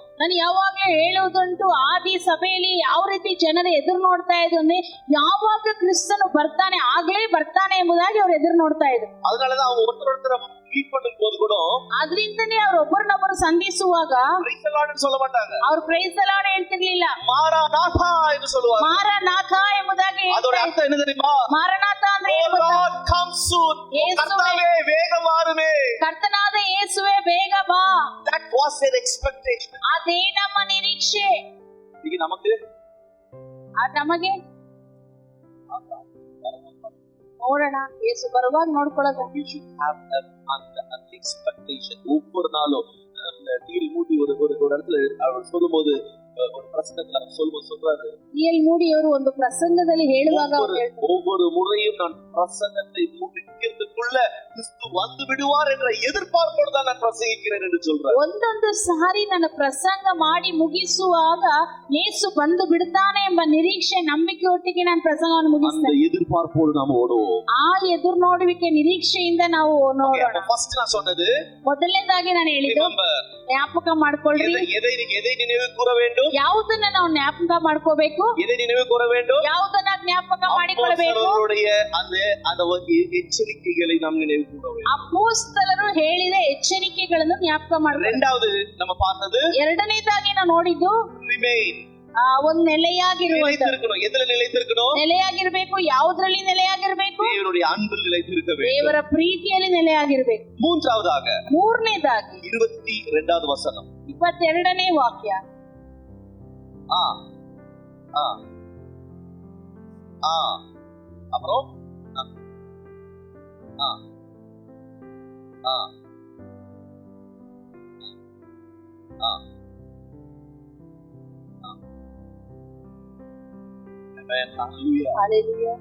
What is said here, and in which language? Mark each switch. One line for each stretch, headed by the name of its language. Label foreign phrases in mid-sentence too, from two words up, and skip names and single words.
Kannada: ನಾನು ಯಾವಾಗ್ಲೂ ಹೇಳುವುದುಂಟು, ಆದಿ ಸಭೆಯಲ್ಲಿ ಯಾವ ರೀತಿ ಜನರು ಎದುರು ನೋಡ್ತಾ ಇದ್ರು ಅಂದ್ರೆ, ಯಾವಾಗ ಕ್ರಿಸ್ತನು ಬರ್ತಾನೆ ಆಗ್ಲೇ ಬರ್ತಾನೆ ಎಂಬುದಾಗಿ ಅವ್ರು ಎದುರು ನೋಡ್ತಾ ಇದ್ರು.
Tamil: அதனாலதான் அவங்க ஒருத்தர் மீட் பண்ணும் போது கூட
Kannada: ಅದರಿಂದನೇ ಅವ್ರು ಒಬ್ಬರನ್ನೊಬ್ಬರು ಸಂಧಿಸುವಾಗ
English: Praise the Lord
Tamil: சொல்ல மாட்டாங்க,
Kannada: ಅವ್ರು
English: Praise the Lord
Kannada: ಹೇಳ್ತಿರ್ಲಿಲ್ಲ,
Tamil: மாரநாதா என்று சொல்லுவாங்க.
Kannada: ಮಾರನಾಥ ಎಂಬುದಾಗಿ
Tamil: அதோட அர்த்தம் என்ன தெரியுமா?
Kannada: ಮಾರನಾಥ ಅಂದ್ರೆ ಏನು ಗೊತ್ತಾ?
English: God come soon.
Tamil: கர்த்தாவே வேகம் வாருமே.
Kannada: ಕರ್ತನಾದ ಯೇಸುವೆ ಬೇಗ ಬಾ.
English: That was their expectation.
Kannada: ಅದೇ ನಮ್ಮ ನಿರೀಕ್ಷೆ. ಈಗ ನಮಗೆ ನಮಗೆ ನೋಡೋಣ, ಯೇಸು ಬರುವಾಗ ನೋಡ್ಕೊಳ್ಳೋದು.
English: we should have an expectation.
Tamil: ஒவ்வொரு நாளும் டீல் மூடி ஒரு இடத்துல அவர் சொல்லும்போது, ஒரு பிரசங்கத்துல சொல்றாரு,
Kannada: டி.எல். மூடி ಅವರು ಒಂದು ಪ್ರಸಂಗದಲ್ಲಿ ಹೇಳುವಾಗ
Tamil: ஒவ்வொரு முறையும் நான் பிரசங்கத்தை முடிக்கிறதுக்குள்ள கிறிஸ்து வந்து விடுவார் என்ற எதிர்பார்ப்போடு தான் நான் பிரசங்கிக்கிறேன் என்று சொல்றாரு.
Kannada: ಒಂದೊಂದು ಸಾರಿ ನಾನು ಪ್ರಸಂಗ ಮಾಡಿ ಮುಗಿಸುವಾಗ ಯೇಸು ಬಂದು ಬಿಡ್ತಾನೆ ಎಂಬ ನಿರೀಕ್ಷೆ ನಂಬಿಕೆಯೊಟ್ಟಿಗೆ ನಾನು ಪ್ರಸಂಗವನ್ನು ಮುಗಿಸ್ತೇನೆ.
Tamil: அந்த எதிர்பார்ப்போடு நாம் ஓடுவோம்.
Kannada: ಆ ಎದುರು ನೋಡುವಿಕೆ ನಿರೀಕ್ಷೆಯಿಂದ ನಾವು ನೋಡೋಣ.
Tamil: ಫಸ್ಟ್ நான் சொன்னது,
Kannada: ಮೊದಲನೇದಾಗಿ ನಾನು ಹೇಳಿದ್ದು, ಜ್ಞಾಪಕ ಮಾಡ್ಕೊಳ್ಳಿ.
Tamil: எதை நினைவு கூற வேண்டும்?
Kannada: ಯಾವುದನ್ನ ನಾವು ಜ್ಞಾಪಕ ಮಾಡ್ಕೋಬೇಕು?
Tamil: எதை நினைவு கூற வேண்டும்?
Kannada: ಯಾವುದನ್ನ ಜ್ಞಾಪಕ ಮಾಡಿಕೊಳ್ಳಬೇಕು?
Tamil: அப்போஸ்தலருடைய அந்த எச்சரிக்கைகளை நாம் நினைவு கூற வேண்டும்.
Kannada: ಅಪೊಸ್ತಲರು ಹೇಳಿದ ಎಚ್ಚರಿಕೆಗಳನ್ನು ಜ್ಞಾಪಕ ಮಾಡಬೇಕು.
Tamil: இரண்டாவது நம்ம பார்த்தது,
Kannada: ಎರಡನೇದಾಗಿ ನಾವು ನೋಡಿದ್ದು
English: remain.
Kannada: ಒಂದು ನೆಲೆಯಾಗಿರುವುದು.
Tamil: எதுல நிலைத்திருக்கணும்?
Kannada: ನೆಲೆಯಾಗಿರ್ಬೇಕು. ಯಾವುದ್ರಲ್ಲಿ ನೆಲೆಯಾಗಿರ್ಬೇಕು?
Tamil: தேவனுடைய அன்பில் நிலைத்திருக்க வேண்டும்.
Kannada: ದೇವರ ಪ್ರೀತಿಯಲ್ಲಿ ನೆಲೆಯಾಗಿರ್ಬೇಕು.
Tamil: மூன்றாவதாக,
Kannada: ಮೂರನೇದಾಗಿ
Tamil: 22வது வசனம்,
Kannada: 22ನೇ ವಾಕ್ಯ. அப்புறம் Hallelujah.